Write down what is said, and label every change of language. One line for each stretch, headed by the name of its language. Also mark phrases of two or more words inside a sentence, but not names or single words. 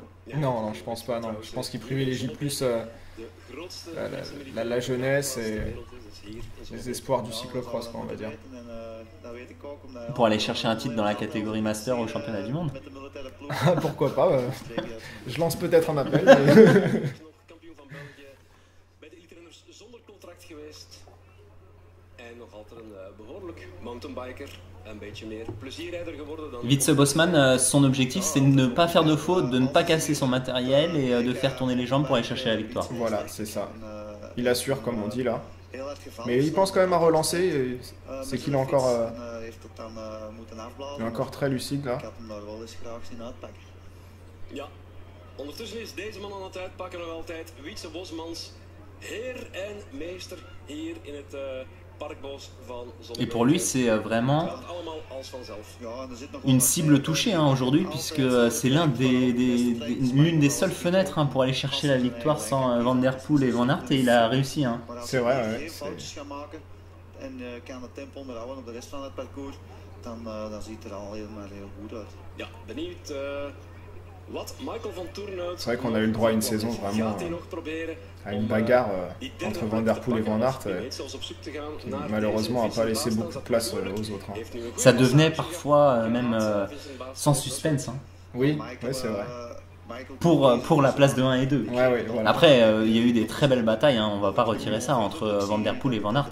French: Non, je pense pas. Non. Je pense qu'il privilégie plus la jeunesse et les espoirs du cyclocross, quoi, on va dire. Pour aller chercher un titre dans la catégorie Master au championnat du monde. Pourquoi pas je lance peut-être un appel.
Dutch: Kampioen van België bij de elite-renners zonder contract geweest. En nog altijd een behoorlijk mountainbiker. Een beetje meer plezierrijder geworden dan...
French: Wietse Bosman, son objectif c'est de ne pas faire de faute, de ne pas casser son matériel et de faire tourner les jambes pour aller chercher la victoire. Voilà, c'est ça. Il assure, comme on dit là. Mais il pense quand même à relancer. C'est qu'il est encore, il est encore très lucide là.
Dutch: Ja, ondertussen is deze man aan het uitpakken nog altijd. Wietse Bosmans, heer en meester hier in het parkbos van Zonnebeke.
French: Et pour lui c'est vraiment
Dutch: Het gaat allemaal als vanzelf.
French: une cible touchée hein, aujourd'hui puisque c'est l'une des seules fenêtres hein, pour aller chercher la victoire sans Van Der Poel et Van Aert et il a réussi. Hein. C'est vrai, ouais.
Dutch: Ja, benieuwd wat Michael van Toornhout...
French: C'est vrai qu'on a eu le droit à une saison vraiment
Dutch: Gaat hij nog proberen
French: à une bagarre entre Van Der Poel et Van Aert. Qui, malheureusement, n'a pas laissé beaucoup de place aux autres. Hein. Ça devenait parfois même sans suspense. Hein. Oui, c'est vrai. Pour la place de 1 et 2. Ouais, voilà. Après, il y a eu des très belles batailles, hein, on va pas retirer ça, entre Van Der Poel et Van Aert.